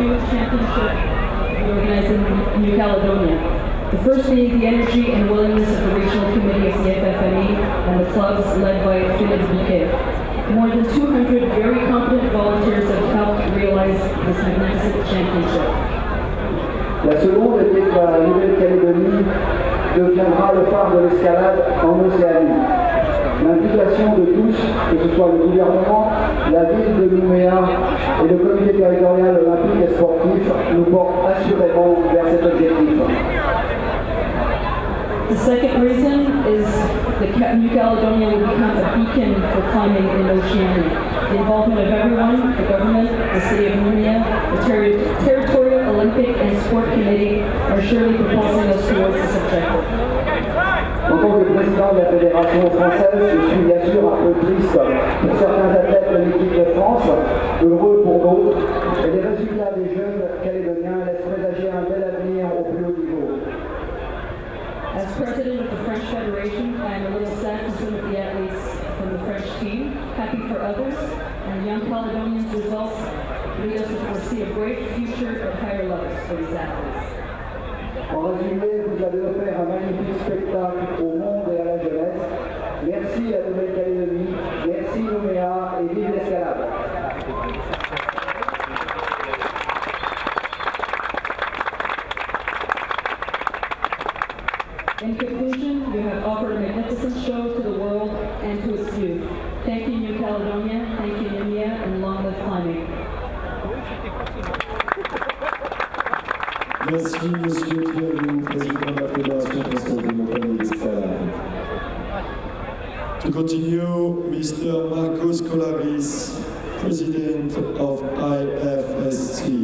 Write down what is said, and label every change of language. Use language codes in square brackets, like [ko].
[en] Championship we organized in New Caledonia. The first being the energy and willingness of the regional committee of the FFME and the clubs led by Philippe Bouquet. More than 200 very competent volunteers have helped realize this magnificent championship. [fr] La seconde était que la Nouvelle-Calédonie deviendra le phare de l'escalade en Océanie. L'implication de tous, que ce soit le gouvernement, la ville de Noumea et le comité territorial olympique et sportif, nous portent assurément vers cet objectif. [en] The second reason is that New Caledonia will become a beacon for climbing in Oceania. The involvement of everyone, the government, the city of Noumea, the Territorial Olympic and Sport Committee are surely propulsing us towards this objective. [fr] En tant que président de la Fédération française, je suis bien sûr un peu triste pour certains athlètes de l'équipe de France, heureux pour d'autres, et les résultats des jeunes calédoniens laissent présager un bel avenir au plus haut niveau. [en] As president of the French Federation, I am a little sad to see the athletes from the French team, happy for others, and young Caledonians' results lead us to foresee a great future at higher levels for these athletes. [fr] En résumé, vous avez offert un magnifique spectacle au monde et à la jeunesse. Merci à la Nouvelle-Calédonie, merci Noumea et vive l'escalade. [en] In conclusion, you have offered a magnificent show to the world and to its youth. Thank you, New Caledonia, thank you, Noumea, and long live climbing. [fr] Merci, Monsieur Pierre, président de la Fédération française de montagne et d'escalade. [en] To continue, Mr. Marcos Colaris, President of IFSC.